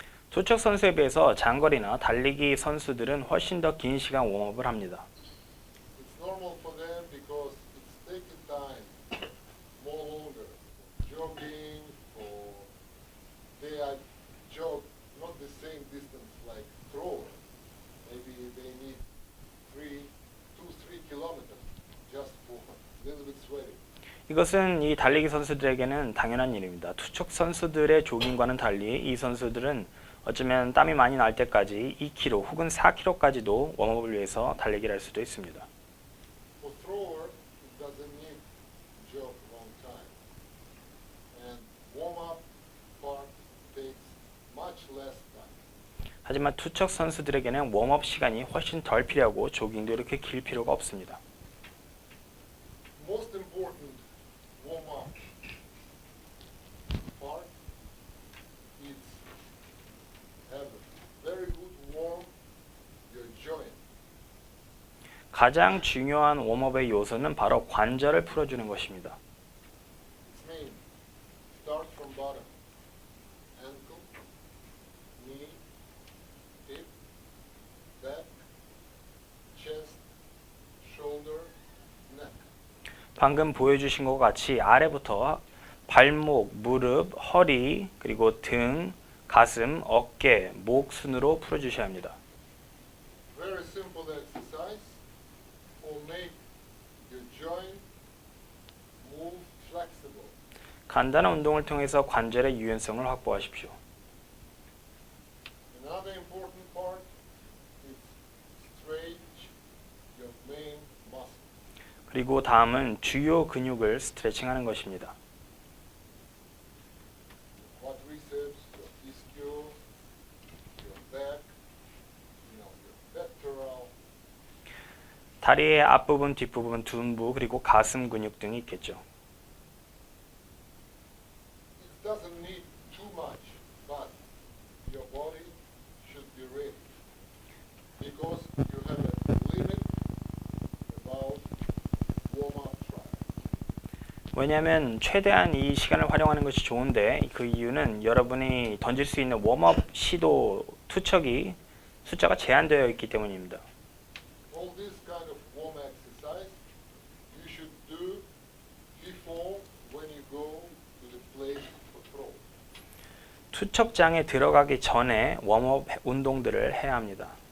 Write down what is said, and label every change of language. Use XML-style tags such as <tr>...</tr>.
<ko>투척 선수에 비해서 장거리나 달리기 선수들은 훨씬 더 긴 시간 웜업을 합니다.</ko> <en>It's normal for them because it's taking time more longer. Jogging or they are jog not the same distance like thrower. Maybe they need 3 kilometers just for a little bit sweating.</en> <ko>이것은 이 달리기 선수들에게는 당연한 일입니다. 투척 선수들의 조깅과는 달리 이 선수들은 어쩌면 땀이 많이 날 때까지 2km 혹은 4km까지도 웜업을 위해서 달리기를 할 수도 있습니다.</ko> <en>For thrower, it doesn't need jog long time. And warm-up part takes much less time.</en> <ko>하지만 투척 선수들에게는 웜업 시간이 훨씬 덜 필요하고 조깅도 이렇게 길 필요가 없습니다.</ko> <en>Most important warm-up part is have a very good warm your joint.</en> <ko>가장 중요한 웜업의 요소는 바로 관절을 풀어주는 것입니다.</ko> <en>It means start from bottom, ankle, knee, hip, back, chest, shoulder, neck.</en> <ko>방금 보여주신 것 같이 아래부터 발목, 무릎, 허리, 그리고 등, 가슴, 어깨, 목 순으로 풀어주셔야 합니다.</ko> <en>Very simple exercise will make your joint move flexible.</en> <ko>간단한 운동을 통해서 관절의 유연성을 확보하십시오.</ko> <en>Another important part is stretch your main muscle.</en> <ko>그리고 다음은 주요 근육을 스트레칭하는 것입니다.</ko> <en>Quadriceps, your ischial, your back, your pectoral.</en> <ko>다리의 앞부분, 뒷부분, 둔부, 그리고 가슴 근육 등이 있겠죠.</ko> <en>It doesn't need too much, but your body should be ready because you have a limit about warm-up trial.</en> <ko>왜냐하면 최대한 이 시간을 활용하는 것이 좋은데 그 이유는 여러분이 던질 수 있는 웜업 시도 투척이 숫자가 제한되어 있기 때문입니다.</ko> <en>All this kind of warm exercise you should do before when you go to the place for throw.</en> <ko>투척장에 들어가기 전에 웜업 운동들을 해야 합니다.</ko>